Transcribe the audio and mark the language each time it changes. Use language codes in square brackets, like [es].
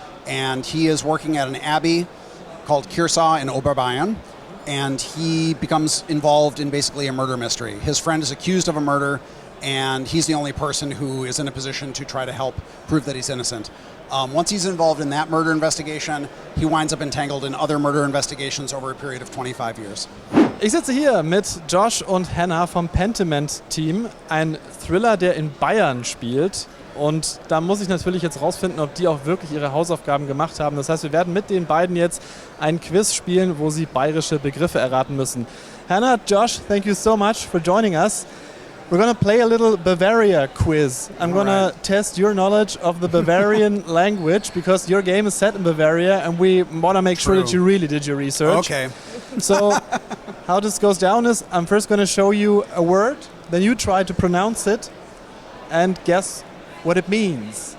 [en] And he is working at an abbey called Kiersau in Oberbayern, and he becomes involved in basically a murder mystery. His friend is accused of a murder, and he's the only person who is in a position to try to help prove that he's innocent. Once he's involved in that murder investigation, he winds up entangled in other murder investigations over a period of 25 years. [de] Ich sitze hier mit Josh und Hannah vom Pentiment-Team, ein Thriller, der in Bayern spielt. Und da muss ich natürlich jetzt rausfinden, ob die auch wirklich ihre Hausaufgaben gemacht haben. Das heißt, wir werden mit den beiden jetzt ein Quiz spielen, wo sie bayerische Begriffe erraten müssen. [en] Hannah, Josh, thank you so much for joining us. We're going to play a little Bavaria quiz. I'm going to test your knowledge of the Bavarian language because your game is set in Bavaria and we want to make sure that you really did your research. Okay. So how this goes down is I'm first going to show you a word, then you try to pronounce it and guess what it means.